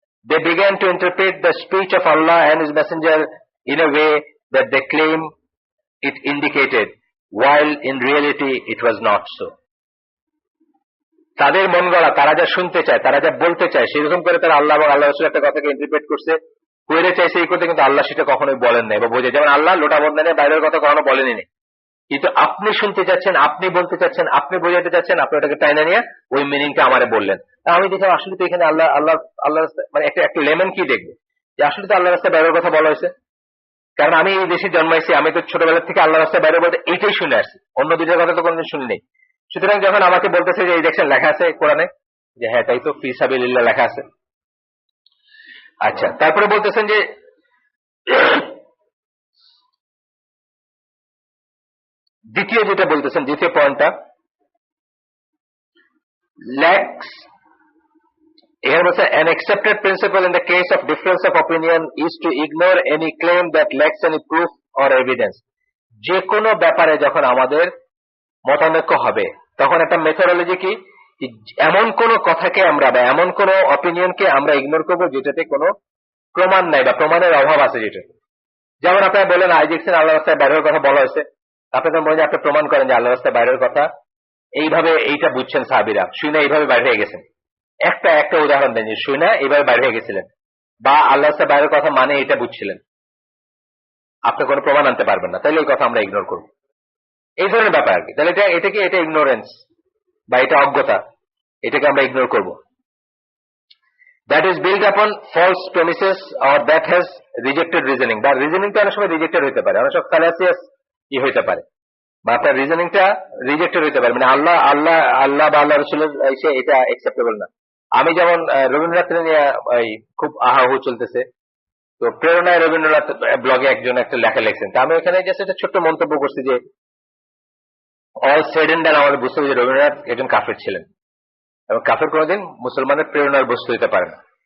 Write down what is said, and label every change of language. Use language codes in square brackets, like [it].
[en] They began to interpret the speech of Allah and His Messenger in a way that they claim it indicated, while in reality it was not so. [bn] তাদের মন গড়া, তারা যা শুনতে চায়, তারা যা বলতে চায়, সেরকম করে তারা আল্লাহ এবং আল্লাহ রসুল একটা কথাকে ইন্টারপ্রেট করছে, করে চাইছে এই করতে, কিন্তু আল্লাহ সেটা কখনোই বলেন নাই বা বোঝে। যেমন আল্লাহ লোটা বদনানে বাইরের কথা কখনো বলেনি, কিন্তু আপনি শুনতে চাচ্ছেন, আপনি বলতে চাচ্ছেন, আপনি বোঝাতে চাচ্ছেন, আপনি ওটাকে টাইনা নিয়ে ওই মিনিংটা আমারে বললেন। আমি দেখলাম আসলে তো এখানে আল্লাহ মানে একটা লেমন কি দেখবে যে আসলে তো আল্লাহ রাস্তায় বাইরের কথা বলা হয়েছে। কারণ আমি এই দেশে জন্মাইছি, আমি তো ছোটবেলা থেকে আল্লাহ রাস্তায় বাইরে বলতে এইটাই শুনে আসছি, অন্য দুইটার কথা তো কোনোদিন শুনি নেই। সুতরাং যখন আমাকে বলতেছে যে এই দেখছেন লেখা আছে কোরআনে, যে হ্যাঁ তাই তো, ফি সাবিলিল্লাহ লেখা আছে। আচ্ছা, তারপরে বলতেছেন যে দ্বিতীয় যেটা বলতেছেন, দ্বিতীয় পয়েন্টটা lacks, [en] here was an accepted principle in the case of difference of opinion is to ignore any claim that lacks any proof or evidence. [bn] যে কোনো ব্যাপারে যখন আমাদের মতানৈক্য হবে তখন একটা মেথোডোলজি কি, এমন কোন কথাকে আমরা বা এমন কোন অপিনিয়নকে আমরা ইগনোর করবো যেটাতে কোনো প্রমাণ নাই বা প্রমাণের অভাব আছে। যেটা যেমন আপনারা বলেন আই দেখছেন আল্লাহ রাস্তায় বাইরের কথা বলা হয়েছে, আপনাদের মনে আপনি প্রমাণ করেন যে আল্লাহ রাস্তায় বাইরের কথা এইভাবে, এইটা বুঝছেন সাহাবীরা, শুনে এইভাবে বাইরে হয়ে গেছেন। একটা উদাহরণ দেন যে শুনে এইভাবে বাইরে হয়ে গেছিলেন, বা আল্লাহ রাস্তায় বাইরের কথা মানে এটা বুঝছিলেন, আপনি কোনো প্রমাণ আনতে পারবেন না, তাহলে এই কথা আমরা ইগনোর করবো। এই ধরনের ব্যাপার আর কি। তাহলে এটা ইগনোরেন্স বা এটা অজ্ঞতা, এটাকে আমরা ইগনোর করবো। [en] That is built upon false premises or that has rejected reasoning. [bn] বা রিজনিংটা অনেক সময় রিজেক্টেড হতে পারে, অনেক সময় ফ্যালাসিয়াস হইতে পারে, বা আপনার রিজনিংটা রিজেক্টেড হতে পারে, মানে আল্লাহ বা আল্লাহ রসুলের এসে এটা অ্যাকসেপ্টেবল না। আমি যেমন রবীন্দ্রনাথ নিয়ে খুব আহাহু চলতেছে, তো প্রেরণায় রবীন্দ্রনাথ ব্লগে একজন একটা লেখা লিখছেন, তা আমি এখানে জাস্ট একটা ছোট্ট মন্তব্য করছি যে অল সেড এন্ড ডান আমাদের বুঝতে হবে যে রবীন্দ্রনাথ একজন কাফের ছিলেন, এবং কাফের কোনোদিন মুসলমানের প্রেরণার বস্তু হতে পারে না।